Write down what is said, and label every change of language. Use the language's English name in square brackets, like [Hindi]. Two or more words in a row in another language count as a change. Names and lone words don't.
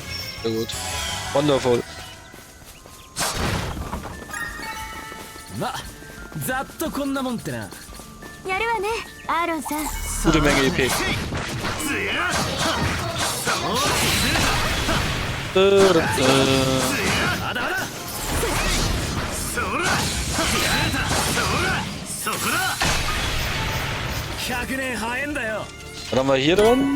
[German] Sehr gut. [English] Wonderful. [Japanese] ま、ざっとこんなもんってな。やるわね、アーロンさん。 [German] Gute Menge EP. Was haben wir hier drin?